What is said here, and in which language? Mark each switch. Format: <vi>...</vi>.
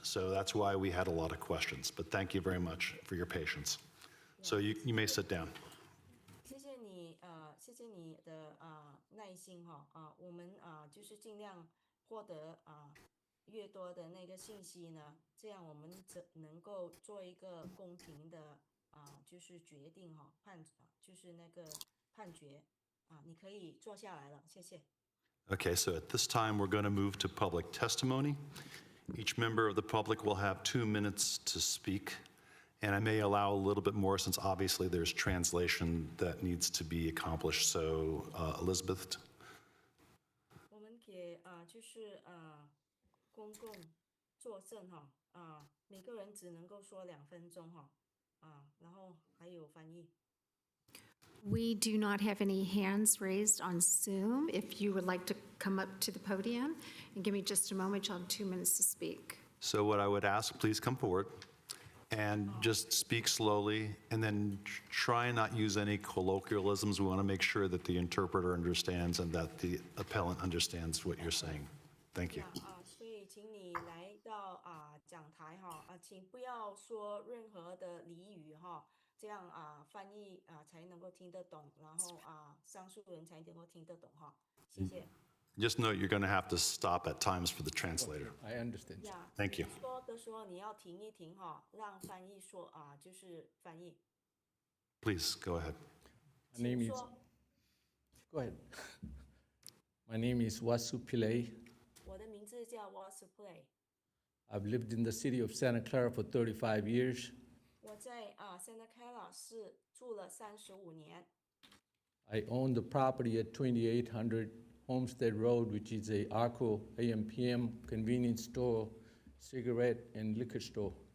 <en>So that's why we had a lot of questions. But thank you very much for your patience. So you may sit down.</en> <zh>谢谢你的耐心哈我们就是尽量获得越多的那个信息呢，这样我们能够做一个公平的就是决定哈就是那个判决你可以坐下来了，谢谢。</zh> <en>Okay, so at this time, we're going to move to public testimony. Each member of the public will have 2 minutes to speak, and I may allow a little bit more since obviously there's translation that needs to be accomplished. So, Elizabeth?</en> <zh>我们给就是公共作证哈每个人只能够说2分钟哈然后还有翻译。</zh> <en>We do not have any hands raised on Zoom. If you would like to come up to the podium and give me just a moment, you'll have 2 minutes to speak. So what I would ask, please come forward and just speak slowly, and then try and not use any colloquialisms. We want to make sure that the interpreter understands and that the appellant understands what you're saying. Thank you.</en> <zh>所以请你来到讲台哈请不要说任何的俚语哈这样翻译才能够听得懂，然后上诉人才能够听得懂哈谢谢。</zh> <en>Just know you're going to have to stop at times for the translator. I understand. Thank you.</en> <zh>说的时候你要停一停哈让翻译说就是翻译。</zh> <en>Please, go ahead. My name is. Go ahead. My name is Wasu Pillay.</en> <zh>我的名字叫 Wasu Play。</zh> <en>I've lived in the city of Santa Clara for 35 years.</en> <zh>我在Santa Clara 市住了35年。</zh> <en>I own the property at 2800 Homestead Road, which is a Arco AMPM convenience store, cigarette and liquor store.</en>